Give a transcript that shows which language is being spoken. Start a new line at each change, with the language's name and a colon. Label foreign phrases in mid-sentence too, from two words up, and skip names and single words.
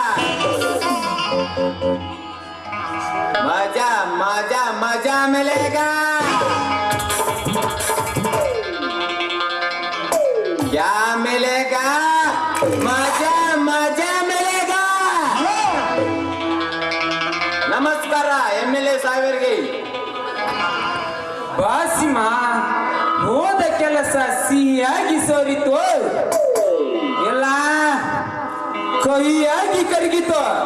Hindi: मजा मजा मजा मिलेगा. क्या मिलेगा? मजा मजा मिलेगा.
Kannada: ನಮಸ್ಕಾರ MLA ಸಾಹೇಬರಿಗೆ. ಬಾಸಿಮ, ಹೋದ ಕೆಲಸ ಸಿಹಿಯಾಗಿ ಸೋರಿತು ಇಲ್ಲ ಕಹಿಯಾಗಿ ಕರಗಿತು.